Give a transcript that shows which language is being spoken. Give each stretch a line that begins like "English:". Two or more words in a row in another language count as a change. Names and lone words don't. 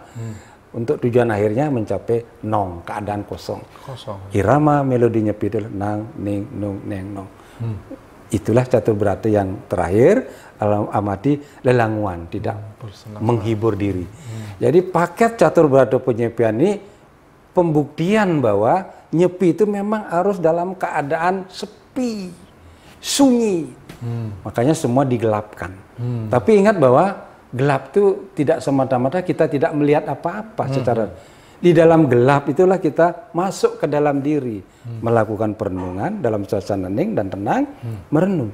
Indonesian: Untuk tujuan akhirnya mencapai nong, keadaan kosong. Irama melodi nyepi itu nang, ning, nung, neng, nong. Itulah catur berata yang terakhir, amati lelanguan, tidak menghibur diri. Jadi paket catur berata penyepian ini pembuktian bahwa nyepi itu memang harus dalam keadaan sepi, sunyi. Makanya semua digelapkan. Tapi ingat bahwa gelap itu tidak semata-mata kita tidak melihat apa-apa secara di dalam gelap itulah kita masuk ke dalam diri, melakukan perenungan dalam suasana hening dan tenang, merenung.